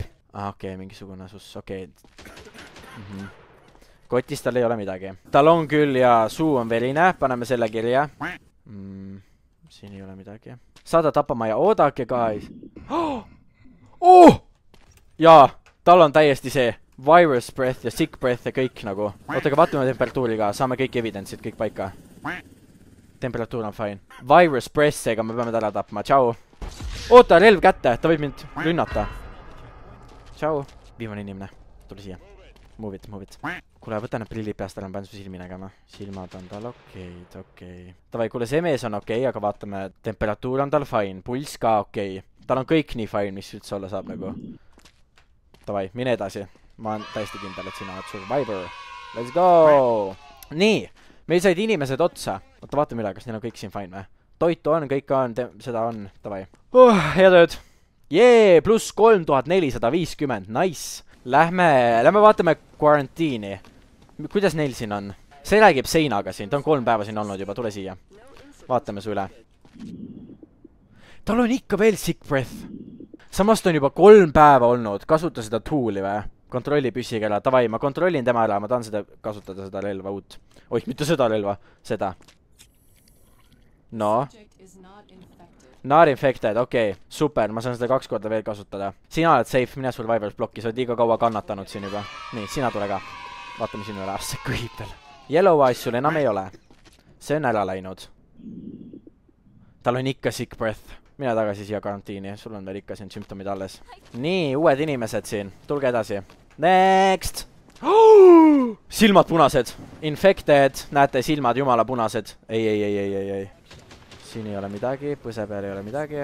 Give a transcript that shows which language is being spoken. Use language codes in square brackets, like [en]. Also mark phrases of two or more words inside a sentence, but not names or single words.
[et] Okei, mingisugune sus, okei. Kotis tal ei ole midagi. Tal on küll ja suu on verine, paneme selle kirja. Siin ei ole midagi. Saada tapama ja oodake, guys. Jaa, tal on täiesti see [en] virus breath [et] ja [en] sick breath [et] ja kõik nagu. Ootake, vaatame temperatuuri ka, saame kõik evidence'id, kõik paika. Temperatuur on fine. [en] Virus breath, [et] seega me peame ta ära tapma, tšau. Oota, relv kätte, ta võib mind rünnata. Tšau. Viimane inimene, tule siia. [en] Move it. [et] Kuule, võta need prillid peast ära, ma pean su silmi nägema. Silmad on tal okei. Tavai, kuule, see mees on okei, aga vaatame, temperatuur on tal fine, pulss ka okei. Tal on kõik nii fine, mis üldse olla saab nagu. Tavai, mine edasi. Ma olen täiesti kindel, et sina oled survivor. [en] Let's go! [et] Nii, meil said inimesed otsa. Oota, vaatame üle, kas neil on kõik siin fine või? Toitu on, kõik on, seda on, tavai. Hea tööd! Jee, pluss 3450, nice! Lähme vaatame quarantiini. Kuidas neil siin on? See räägib seinaga siin, ta on 3 päeva siin olnud juba, tule siia. Vaatame su üle. Tal on ikka veel [en] sick breath. [et] Samast on juba 3 päeva olnud, kasuta seda tooli või? Kontrolli püssiga ära, tavai, ma kontrollin tema ära, ma tahan seda kasutada, seda relva uut. Oih, mitte seda relva, seda. No. [en] Not infected, [et] okei, super, ma saan seda 2 korda veel kasutada. Sina oled safe, mine survivors blokki, sa oled liiga kaua kannatanud siin juba. Nii, sina tule ka. Vaatame sinu üle, see kõhib veel. [en] Yellow eyes [et] sul enam ei ole. See on ära läinud. Tal on ikka [en] sick breath. [et] Mine tagasi siia karantiini, sul on veel ikka siin sümptomid alles. Nii, uued inimesed siin, tulge edasi. Next! Silmad punased. Infected, näete, silmad jumala punased. Ei. Siin ei ole midagi, põse peal ei ole midagi.